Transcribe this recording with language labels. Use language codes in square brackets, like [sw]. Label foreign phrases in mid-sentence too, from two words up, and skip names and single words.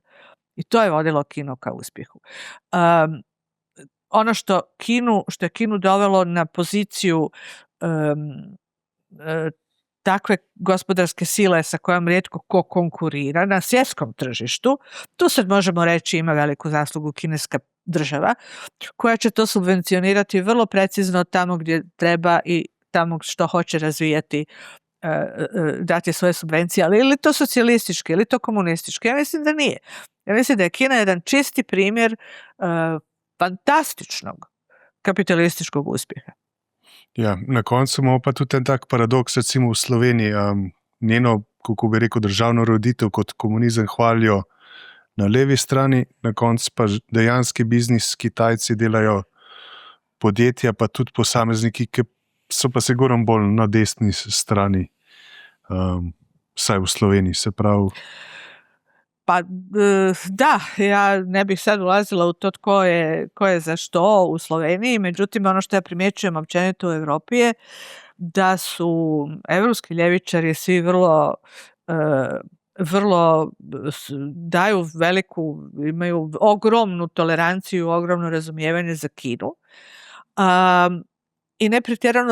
[hr] I to je vodilo Kinu ka uspjehu. Ono što je Kinu dovelo na poziciju takve gospodarske sile sa kojom rijetko ko konkurira na svjetskom tržištu, tu sad možemo reći ima veliku zaslugu kineska država, koja će to subvencionirati vrlo precizno tamo gdje treba i tamo što hoće razvijati, dati svoje subvencije, ali ili to socijalistički, ili to komunistički. Ja mislim da nije. Ja mislim da je Kina jedan čisti primjer fantastičnog kapitalističkog uspjeha. [sl] Ja, na koncu imamo pa tudi en tak paradoks, recimo v Sloveniji, njeno, kako bi rekel, državno roditev kot komunizem hvalijo na levi strani, na koncu pa dejanski biznis Kitajci delajo podjetja, pa tudi posamezniki, ki so pa sigurno bolj na desni strani, vsaj v Sloveniji, se pravi. [hr] Pa da, ja ne bih sad ulazila u to tko je za što u Sloveniji, međutim ono što ja primjećujem općenito u Europi je da su evropski ljevičari svi vrlo daju imaju ogromnu toleranciju, ogromno razumijevanje za Kinu i ne pretjerano